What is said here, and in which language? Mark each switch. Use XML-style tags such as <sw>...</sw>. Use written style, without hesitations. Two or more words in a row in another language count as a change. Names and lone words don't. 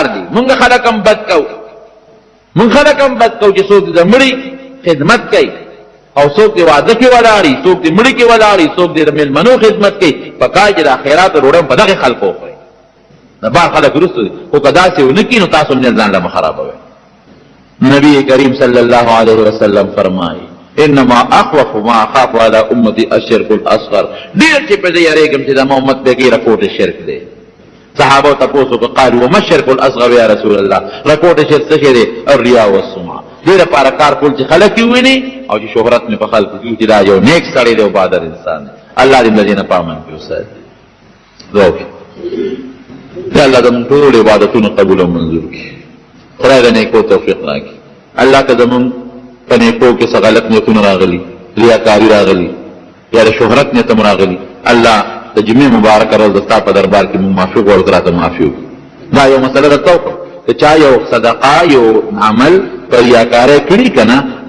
<ps>دي مونږ خلک هم بد کوو مونږ خلک هم بد کوو چې څوک د مړي خدمت کوي او څوک د واده کې ولاړي څوک د مړي کې ولاړي څوک د مېلمنو خدمت کوي پکار چې د خیرات ډوډۍ په دغې خلکو وخورئ د بار خلک وروسته دي خو که داسې ونه کړي نو تاسو هم ځان له مه خرابوئ نبی کریم</ps> <ar>صلی الله علیه وسلم</ar> <ps>فرمایي</ps> <ar>انما اخوف ما اخاف على امتي الشرك الاصغر</ar> <ps>ډېر چې په دې یارېږم چې زما امت بګې رکوټ شرک دی صحابه تپوسو که</ps> <ar>قالوا وما الشرك الاصغر یا رسول الله</ar> <ps>رکوټ شرک څه شی دی</ps> <ar>الریا والسمعه</ar> <ps>دې لپاره کار کول چې خلک یې وویني او چې شهرت مې په خلکو کې چې دا یو نیک سړی دی او بهادر انسان دی الله دې مدینه په امن کې وساتي یا الله زموږ ټول عبادتونه قبول او منظور کړي خدای د نیکو توفیق راکړي الله که زموږ په نیکو کې څه غلط نیتونه راغلي ریاکاري راغلي یا د شهرت نیت هم راغلي الله د جمعې مبارکه ورځ د ستا په دربار کې موږ معافي غواړو که راته معافي وکړي دا یو مسله درته وکړم که چا یو صدقه یو عمل په ریاکارۍ کړي که نه نو</ps>